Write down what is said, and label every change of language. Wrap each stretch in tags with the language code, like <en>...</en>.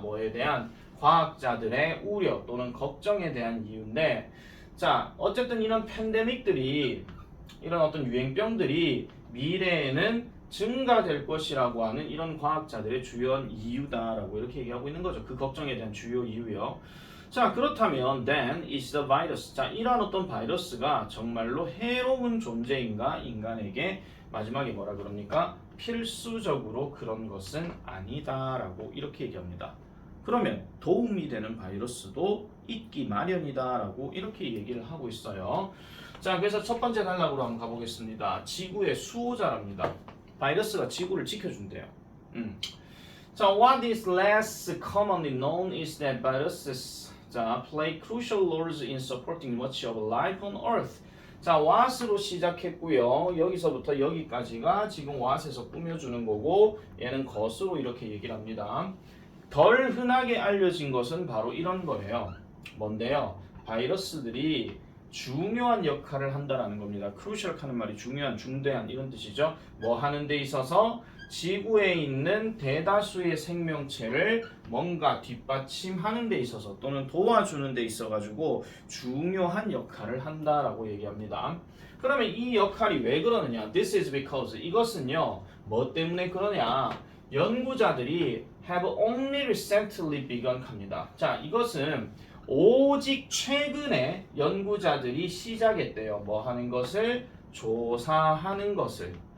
<ko>뭐에 대한 과학자들의 우려 또는 걱정에 대한 이유인데 자, 어쨌든 이런 팬데믹들이 이런 어떤 유행병들이 미래에는 증가될 것이라고 하는 이런 과학자들의 주요한 이유다라고 이렇게 얘기하고 있는 거죠. 그 걱정에 대한 주요 이유요. 자, 그렇다면</ko> <en>then is the virus.</en> <ko>자, 이러한 어떤 바이러스가 정말로 해로운 존재인가 인간에게 마지막에 뭐라 그럽니까? 필수적으로 그런 것은 아니다라고 이렇게 얘기합니다. 그러면 도움이 되는 바이러스도 있기 마련이다라고 이렇게 얘기를 하고 있어요. 자, 그래서 첫 번째 단락으로 한번 가보겠습니다. 지구의 수호자랍니다. 바이러스가 지구를 지켜준대요.</ko> <en>자, what is less commonly known is that viruses play crucial roles in supporting much of life on Earth.</en> <ko>자, what으로 시작했고요. 여기서부터 여기까지가 지금 what에서 꾸며주는 거고 얘는 것으로 이렇게 얘기를 합니다. 덜 흔하게 알려진 것은 바로 이런 거예요. 뭔데요? 바이러스들이 중요한 역할을 한다라는 겁니다. crucial 하는 말이 중요한, 중대한 이런 뜻이죠. 뭐 하는 데 있어서 지구에 있는 대다수의 생명체를 뭔가 뒷받침하는 데 있어서 또는 도와주는 데 있어 가지고 중요한 역할을 한다라고 얘기합니다. 그러면 이 역할이 왜 그러느냐?</ko> <en>This is because</en> <ko>이것은요. 뭐 때문에 그러냐? 연구자들이</ko> <en>have only recently begun</en> <ko>합니다. 자, 이것은 오직 최근에 연구자들이 시작했대요. 뭐 하는 것을? 조사하는 것을.</ko>